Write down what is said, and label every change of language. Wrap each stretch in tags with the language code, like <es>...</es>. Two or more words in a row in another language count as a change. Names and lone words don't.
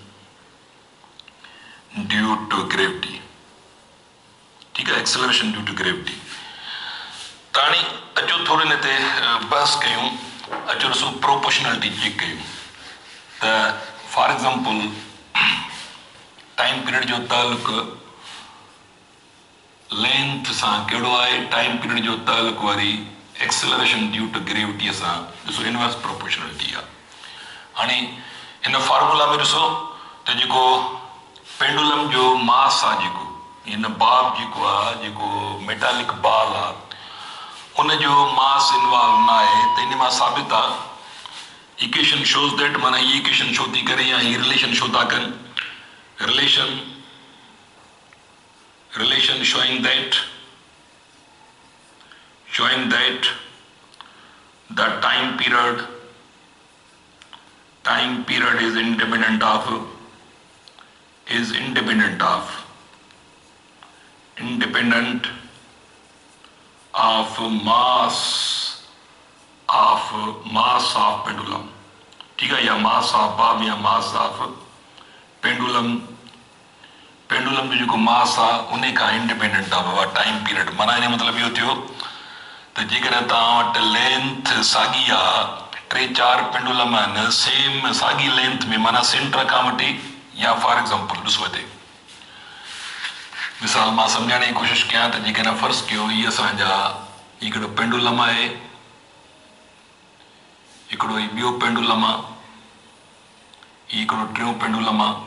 <en>due to gravity</en> <hi>ठीक है</hi> <en>acceleration due to gravity</en> <sd>ताणी अचो थोड़े ने ते बहस कयूं अचो सो प्रोपोर्शनलिटी चेक कयूं त</sd> <en>for example time period</en> <sd>जो ताल्लुक लेंथ सां कहिड़ो आहे</sd> <en>time period</en> <sd>जो ताल्लुक वरी</sd> <en>acceleration due to gravity</en> <sd>सां ॾिसो</sd> <en>inverse proportionality</en> <sd>आहे हाणे इन फार्मूला में ॾिसो त जेको पेंडुलम जो मास आहे जेको इन बाब जेको आहे जेको</sd> <en>metallic ball</en> <sd>आहे उन जो मास इन्वॉल्व न आहे त इन मां साबित आहे</sd> <en>equation shows that</en> <sd>माना ये इक्वेशन शो थी करे या ही रिलेशन शो था कनि</sd> <en>relation showing that the time period is independent of mass of pendulum</en> <hi>ठीक है</hi> <en>या mass of bob या mass of</en> <sd>pendulum पेंडुलम जो जेको मास आहे उन खां इंडिपेंडेंट आहे बाबा टाइम पीरियड माना इन मतिलबु इहो थियो त जेकॾहिं तव्हां वटि लेंथ साॻी आहे 3-4 पेंडुलम आहिनि सेम साॻी लेंथ में माना सेंटर खां वठी या फॉर एग्जांपल ॾिसो हिते मिसाल मां सम्झाइण जी कोशिशि कयां त जेकॾहिं फ़र्ज़ु कयो हीअ असांजा हिकिड़ो पेंडुलम आहे हिकिड़ो ही ॿियो पेंडुलम आहे, ही हिकिड़ो टियों पेंडुलम आहे।</sd>